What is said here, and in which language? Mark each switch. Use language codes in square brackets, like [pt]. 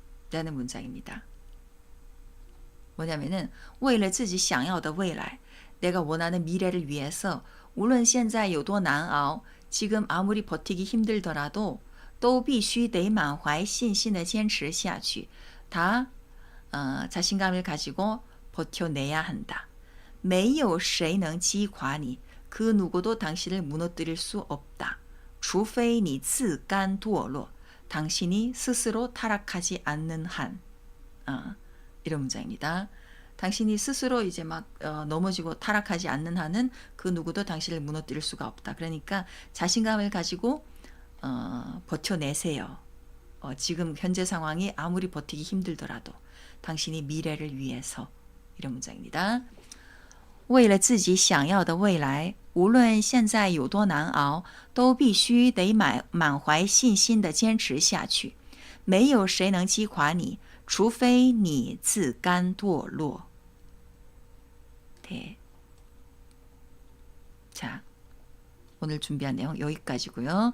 [ko] 라는 문장입니다. [zh] 뭐냐면은 为了自己想要的未来 [ko] 내가 원하는 미래를 위해서 [zh] 无论现在有多难熬 [ko] 지금 아무리 버티기 힘들더라도 [zh] 都必须得满怀信心地坚持下去. [ko] 다 자신감을 가지고 버텨내야 한다. [zh] 没有谁能击垮你 [ko] 그 누구도 당신을 무너뜨릴 수 없다. [zh] 除非你自甘堕落 [ko] 당신이 스스로 타락하지 않는 한. 이런 문장입니다. 당신이 스스로 이제 막 넘어지고 타락하지 않는 한은 그 누구도 당신을 무너뜨릴 수가 없다. 그러니까 자신감을 가지고 버텨내세요. 지금 현재 상황이 아무리 버티기 힘들더라도 당신이 미래를 위해서. 이런 문장입니다. [zh] 为了自己想要的未来，无论现在有多难熬，都必须得满怀信心地坚持下去。没有谁能击垮你，除非你自甘堕落。 [ko] 네. 자, 오늘 준비한 내용 여기까지고요.